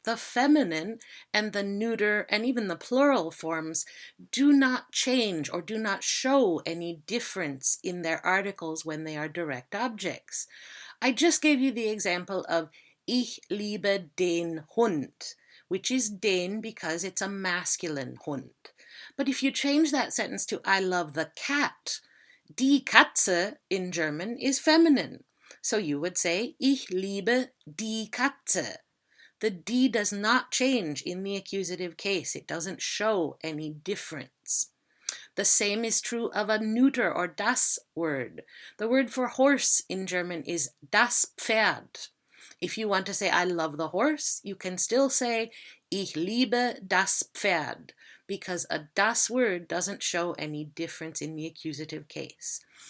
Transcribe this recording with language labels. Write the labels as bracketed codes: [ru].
[en] The feminine and the neuter and even the plural forms do not change or do not show any difference in their articles when they are direct objects. I just gave you the example of [de] Ich liebe den Hund, [en] which is den because it's a masculine Hund. But if you change that sentence to I love the cat, die Katze in German is feminine. So you would say [de] Ich liebe die Katze. [en] The die does not change in the accusative case. It doesn't show any difference. The same is true of a neuter or das word. The word for horse in German is das Pferd. If you want to say I love the horse, you can still say [de] Ich liebe das Pferd, [en] because a das word doesn't show any difference in the accusative case.